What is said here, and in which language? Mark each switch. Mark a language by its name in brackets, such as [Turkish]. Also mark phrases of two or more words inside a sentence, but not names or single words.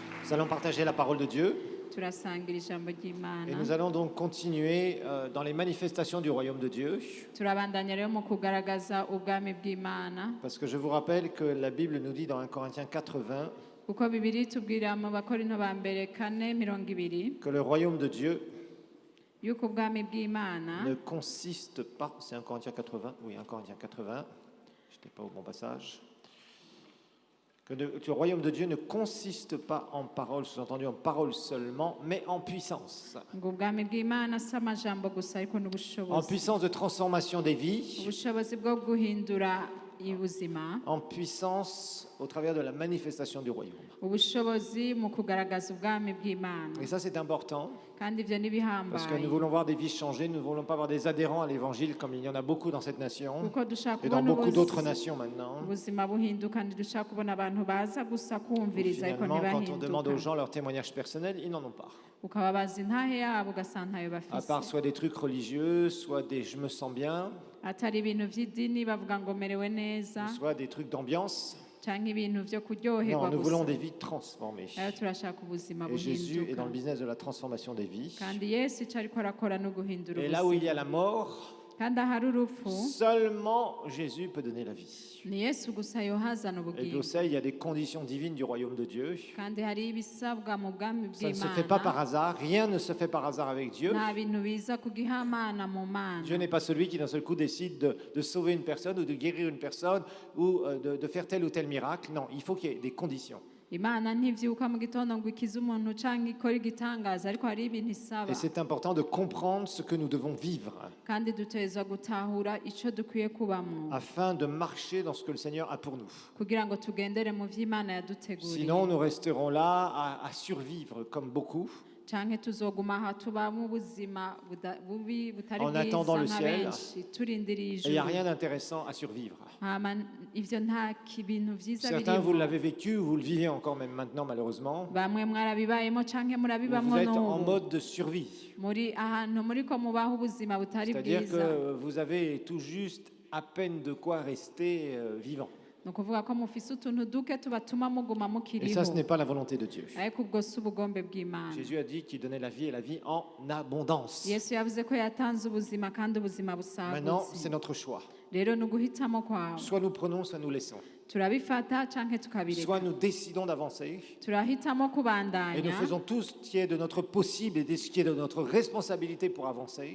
[French] Nous allons partager la parole de Dieu [Rundi] turasangira ijambo [French] et [Rundi] ry'Imana. [French] nous allons donc continuer dans les manifestations du royaume de Dieu. [Rundi] Turabandanya rero mu kugaragaza ubwami bw'Imana, [French] Parce que je vous rappelle que la Bible nous dit dans 1 Corinthiens 4:20 [Rundi] kuko Bibiri itubwira mu Bakorinto ba mbere 4:20 [French] que le royaume de Dieu [Rundi] yuko ubwami bw'Imana [French] ne consiste pas, c'est 1 Corinthiens 80, oui 1 Corinthiens 80, je n'étais pas au bon passage, que le royaume de Dieu ne consiste pas en parole, sous-entendu en parole seulement, mais en puissance. [Rundi] ngo ubwami bw'Imana si amajambo gusa ariko [French] En [Rundi] n'ubushobozi, [French] puissance de transformation des vies, [Rundi] ubushobozi bwo guhindura ubuzima, [French] en puissance au travers de la manifestation du royaume. [Rundi] ubushobozi mu kugaragaza ubwami bw'Imana. [French] Et ça c'est important, [Rundi] Kandi ivyo [French] parce que [Rundi] n'ibihambaye [French] nous voulons voir des vies changer, nous ne voulons pas avoir des adhérents à l'évangile comme il y en a beaucoup dans cette nation [Rundi] kuko dushaka [French] et dans [Rundi] kubona [French] beaucoup d'autres nations maintenant. [Rundi] ubuzima buhinduka, ntidushaka kubona abantu baza gusa kumviriza ariko [French] Finalement, quand on demande aux [Rundi] ntibahinduka, [French] gens leur témoignage personnel, ils n'en ont pas. [Rundi] ukababaza intahe yabo ugasanga ntayo [French] À part [Rundi] bafise, [French] soit des trucs religieux, soit des je me sens bien, [Rundi] atari ibintu vy'idini bavuga ngo merewe neza [French] soit des trucs d'ambiance. [Rundi] canke ibintu vyo [French] Non, [Rundi] kuryoherwa [French] nous voulons [Rundi] gusa. [French] des vies transformées. [Rundi] Rero turashaka ubuzima [French] Et Jésus est dans [Rundi] buhinduka, [French] le business de la transformation des vies. [Rundi] kandi Yesu ico ariko arakora no guhindura [French] Et là où il y a [Rundi] ubuzima, [French] la mort, [Rundi] kandi ahari urupfu [French] seulement Jésus peut donner la vie. [Rundi] ni Yesu gusa yohazana [French] Et [Rundi] ubugingo, [French] pour ça, il y a des conditions divines du royaume de Dieu. [Rundi] kandi hari ibisabwa mu bwami [French] Ça ne se fait pas par [Rundi] bw'Imana. [French] hasard, rien ne se fait par hasard avec Dieu. [Rundi] Nta bintu biza ku gihamana mu mana. [French] Dieu n'est pas celui qui d'un seul coup décide de sauver une personne ou de guérir une personne ou de faire tel ou tel miracle. Non, il faut qu'il y ait des conditions. [Rundi] Imana ntivyuka mu gitondo ngo ikize umuntu canke ikora igitangaza, ariko hari ibintu isaba, [French] Et c'est important de comprendre ce que nous devons vivre [Rundi] kandi dutegerezwa gutahura ico dukwiye kubamwo [French] afin de marcher dans ce que le Seigneur a pour nous. [Rundi] kugira ngo tugendere mu vy'Imana yaduteguriye. [French] Sinon, nous resterons là à survivre comme beaucoup [Rundi] Canke tuzoguma aha tubamwo ubuzima bubi butari [French] En attendant le [Rundi] bwiza nka [French] ciel. [Rundi] benshi turindiriye [French] et il n'y a [Rundi] ijuru. [French] rien d'intéressant à survivre. [Rundi] Hama ivyo nta bintu vyiza [French] Certains, vous [Rundi] birimo. [French] l'avez vécu ou vous le vivez encore même maintenant malheureusement. [Rundi] Bamwe mwarabibayemo canke [French] Vous [Rundi] murabibamwo [French] êtes en [Rundi] n'ubu. [French] mode de survie. [Rundi] Muri ahantu muriko mubaho ubuzima butari [French] C'est-à-dire [Rundi] bwiza. [French] que vous avez tout juste à peine de quoi rester vivant. [Rundi] Ni ukuvuga ko mufise utuntu duke tubatuma muguma [French] Et ça, ce [Rundi] mukiriho, [French] n'est pas la volonté de Dieu. [Rundi] ariko ubwo si ubugombe bw'Imana. [French] Jésus a dit qu'il donnait la vie et la vie en abondance. [Rundi] Yesu yavuze ko yatanze ubuzima kandi ubuzima [French] Maintenant, c'est [Rundi] busagutse. [French] notre choix. [Rundi] Rero ni uguhitamo kwawe, [French] Soit nous prenons, soit nous laissons. [Rundi] turabifata canke tukabireka, [French] Soit nous décidons d'avancer [Rundi] turahitamo [French] et nous [Rundi] kubandanya, [French] faisons tout ce qui est de notre possible et ce qui est de notre responsabilité pour avancer.